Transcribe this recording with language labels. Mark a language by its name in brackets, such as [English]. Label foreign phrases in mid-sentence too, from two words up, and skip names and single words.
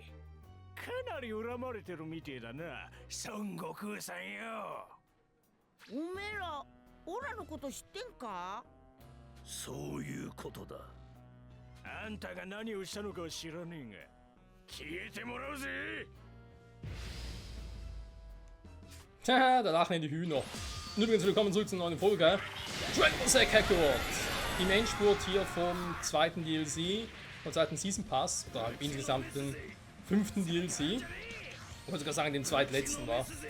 [Japanese] かなり恨まれてるみてえだな、孫悟空さんよ。おめえら、オラのこと知ってんか？そういうことだ。あんたが何をしたのかは知らねえが、消えてもらうぜ。 [German] Tja, da lachen die Hühner. Und übrigens willkommen zurück zur neuen Folge. Dragon Ball Z Kakarot. Im Endspurt hier vom zweiten DLC, vom zweiten Season Pass, oder insgesamt den 5. DLC. Ich würde sogar sagen, den zweitletzten war.